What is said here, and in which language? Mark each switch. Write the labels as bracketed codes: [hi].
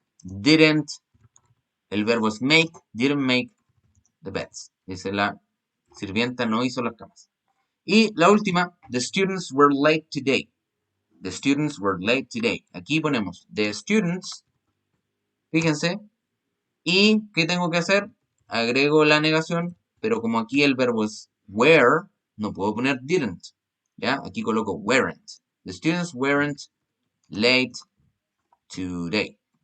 [en] Didn't, [es] el verbo es [en] make, didn't make the beds. [es] Dice, la sirvienta no hizo las camas. Y la última, [en] the students were late today. The students were late today. [es] Aquí ponemos [en] the students, [es] fíjense, ¿y qué tengo que hacer? Agrego la negación, pero como aquí el verbo es were, no puedo poner didn't. ¿Ya? Aquí coloco weren't. [en] The students weren't late today.